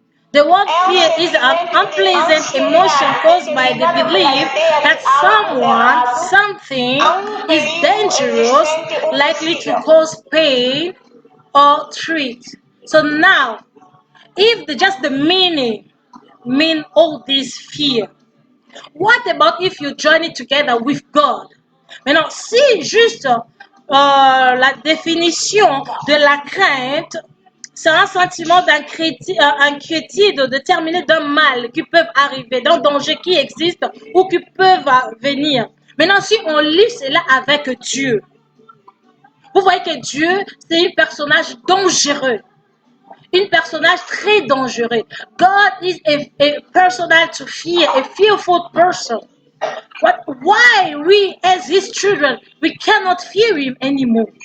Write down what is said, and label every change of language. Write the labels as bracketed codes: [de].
[en] The word fear is an unpleasant emotion caused by the belief that someone, something is dangerous, likely to cause pain or threat. So now, if just the meaning mean all this fear, what about if you join it together with God? [fr] Maintenant, si juste la définition de la crainte, c'est un sentiment d'inquiétude déterminé d'un mal qui peut arriver, d'un danger qui existe ou qui peut venir. Maintenant, si on lit cela avec Dieu, vous voyez que Dieu, c'est un personnage dangereux. Un personnage très dangereux. [en] God is a personal to fear, a fearful person. But why we as his children, we cannot fear him anymore?